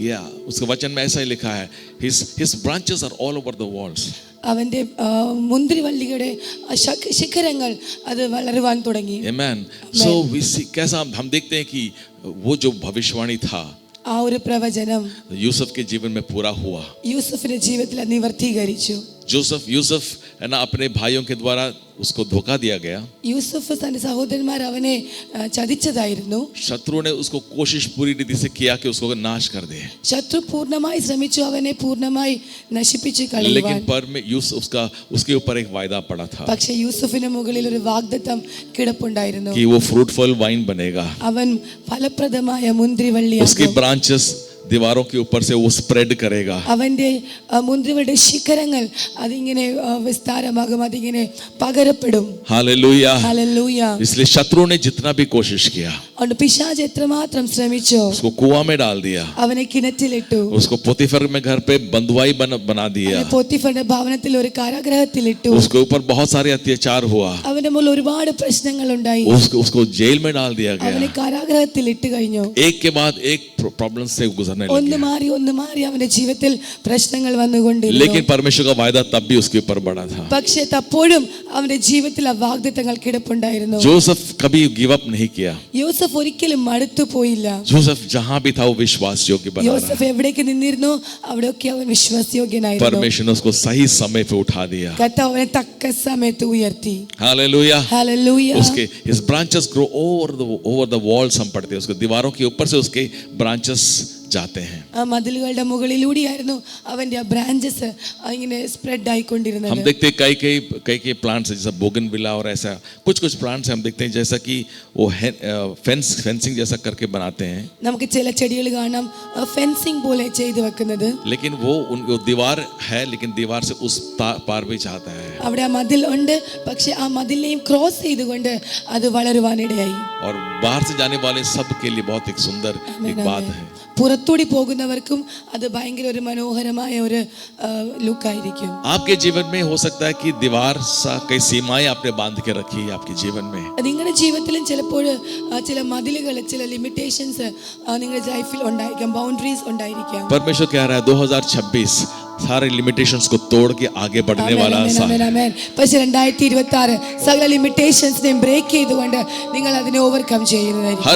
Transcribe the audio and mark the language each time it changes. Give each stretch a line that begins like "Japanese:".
Hindi: Yeah, उसके वचन में ऐसा ही लिखा है,
English: his branches are all over the walls.
Malayalam: അവന്റെ മുന്തിരിവള്ളിയുടെ ശിഖരങ്ങൾ അത് വളരുവാൻ തുടങ്ങി. Amen.
English: So we see
Hindi: कैसा हम देखते हैं कि वो जो भविष्यवाणी था
Malayalam: ആ ഒരു പ്രവചനം
Hindi: यूसुफ के जीवन में पूरा हुआ.
Malayalam: യൂസഫിന്റെ ജീവിതത്തിൽ നിവർത്തീകരിച്ചു.
Hindi: यूसुफ है ना, अपने भाइयों के द्वारा उसको धोखा दिया गया.
Malayalam: യൂസഫ് തന്റെ സഹോദരന്മാർ അവനെ ചതിച്ചതായിരുന്നു.
Hindi: शत्रु ने उसको कोशिश पूरी रीति से किया कि उसको नाश कर दे.
Malayalam: ശത്രു പൂർണ്ണമായി ശ്രമിച്ചു അവനെ പൂർണ്ണമായി നശിപ്പിച്ചു കളയുവാൻ.
Hindi: लेकिन पर में यूसुफ उसके ऊपर एक वायदा पड़ा था
Malayalam: പക്ഷേ യൂസഫിന് മുകളിൽ ഒരു വാഗ്ദത്തം കിടപ്പുണ്ടായിരുന്നു.
Hindi: कि वो फ्रूटफुल वाइन बनेगा.
Malayalam: അവൻ ഫലപ്രദമായ മുന്തിരിവള്ളിയാകും.
Hindi: उसकी ब्रांचेस दीवारों के ऊपर से वो स्प्रेड करेगा.
Malayalam: അവന്റെ മുന്തിരിവള്ളിയുടെ ശിഖരങ്ങൾ അതിങ്ങനെ വിസ്താരമാകും, അതിങ്ങനെ പകരപ്പെടും.
Hindi: हालेलुया.
Malayalam: ഹല്ലേലൂയ.
Hindi: इसलिए शत्रु ने जितना भी कोशिश किया
Malayalam: അതുകൊണ്ട് പിശാച് എത്രമാത്രം ശ്രമിച്ചോ
Hindi: उसको कुआं में डाल दिया,
Malayalam: അവനെ കിണറ്റിലിട്ടു.
Hindi: उसको पोतीफर में घर पे बंधुआई बना दिया,
Malayalam: അവനെ പോത്തിഫറിന്റെ ഭവനത്തിൽ ഒരു കാരാഗൃഹത്തിലിട്ടു.
Hindi: उसके ऊपर बहुत सारे अत्याचार हुआ,
Malayalam: അവന്റെ മുകളിൽ ഒരുപാട് പ്രശ്നങ്ങൾ ഉണ്ടായി.
Hindi: उसको जेल में डाल दिया
Malayalam: അവനെ
Hindi: गया.
Malayalam: കാരാഗൃഹത്തിൽ ഇട്ട് കഴിഞ്ഞു.
Hindi: एक के बाद एक प्रॉब्लम से गुजरने
Malayalam: ഒന്ന്
Hindi: लगे.
Malayalam: മാറി അവന്റെ ജീവിതത്തിൽ പ്രശ്നങ്ങൾ വന്നുകൊണ്ടിരുന്നു.
Hindi: लेकिन परमेश्वर का वायदा तब भी उसके ऊपर बड़ा था.
Malayalam: പക്ഷേ അപ്പോഴും അവന്റെ ജീവിതത്തിൽ ആ വാഗ്ദത്തങ്ങൾ കിടപ്പുണ്ടായിരുന്നു.
Hindi: जोसेफ कभी गिव अप नहीं किया.
Malayalam: യോസഫ് ഒരിക്കലും മടുത്തു പോയില്ല.
Hindi: जोसेफ जहां भी था वो विश्वास योग्य बना रहा.
Malayalam: യോസഫ് എവിടേക്ക് നിന്നിരുന്നു അവിടെയൊക്കെ അവൻ വിശ്വാസയോഗ്യനായിരുന്നു.
Hindi: परमेश्वर ने उसको सही समय पे उठा दिया.
Malayalam: കർത്താവ് അവനെ തക്ക സമയത്ത് ഉയർത്തി.
Hindi: हालेलुया.
Malayalam: ഹല്ലേലൂയ.
English: उसके his branches grow over the walls.
Hindi: हम पढ़ते हैं उसके दीवारों के ऊपर से उसके branches जाते हैं.
Malayalam: ആ മതിലുകളുടെ മുകളിലൂടെയായിരുന്നു അവന്റെ ആ ബ്രാഞ്ചസ് ഇങ്ങനെ സ്പ്രെഡ് ആയിക്കൊണ്ടിരുന്നത്.
Hindi: हम देखते हैं कई प्लांट्स जैसा बोगनविला और ऐसा कुछ प्लांट्स हम देखते हैं जैसा कि वो फेंसिंग जैसा करके बनाते हैं.
Malayalam: നമുക്ക് ചില ചെടികൾ കാണാം ഫെൻസിംഗ് പോലെ ചെയ്തു വെക്കുന്നത്.
Hindi: लेकिन वो दीवार है, लेकिन दीवार से उस पार भी जाता है.
Malayalam: അവിടെ ആ മതിൽ ഉണ്ട്, പക്ഷെ ആ മതിലിനെയും ക്രോസ് ചെയ്തുകൊണ്ട് അത് വളരുവാനിടയായി.
Hindi: और बाहर से जाने वाले सब के लिए बहुत एक सुंदर एक बात है.
Malayalam: പുറത്തൂടി പോകുന്നവർക്കും അത് ഭയങ്കര ഒരു മനോഹരമായ ഒരു ലുക്കായിരിക്കും.
Hindi: आपके जीवन में हो सकता है कि दीवार सा कई सीमाएं आपने बांध के रखी है आपके जीवन में.
Malayalam: നിങ്ങളുടെ ജീവിതത്തിലും ചിലപ്പോൾ ചില മതിലുകൾ, ചില ലിമിറ്റേഷൻസ് നിങ്ങളുടെ ലൈഫിൽ ഉണ്ടായിരിക്കാം, ബൗണ്ടറീസ് ഉണ്ടായിരിക്കാം.
Hindi: परमेश्वर कह रहा है 2026 सारे लिमिटेशंस को तोड़ के आगे बढ़ने वाला साल.
Malayalam: പക്ഷേ 2026 സകല ലിമിറ്റേഷൻസിനെയും ബ്രേക്ക് ചെയ്തുകൊണ്ട് നിങ്ങൾ അതിനെ ഓവർകം ചെയ്യുന്നതായിരിക്കും.